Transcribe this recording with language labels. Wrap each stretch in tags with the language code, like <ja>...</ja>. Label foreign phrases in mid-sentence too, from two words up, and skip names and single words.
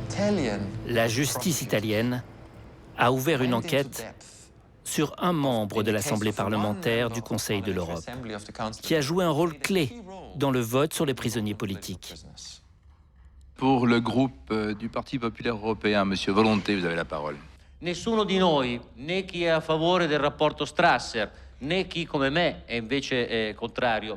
<fr>La justice italienne a ouvert une enquête sur un membre de l'Assemblée parlementaire du Conseil de l'Europe, qui a joué un rôle clé dans le vote sur les prisonniers politiques. Pour le groupe du Parti populaire européen, Monsieur Volonté, vous avez la parole.</fr> <it>Nessuno di noi, né chi è a favore del rapporto Strasser, né chi come me è invece contrario.</it>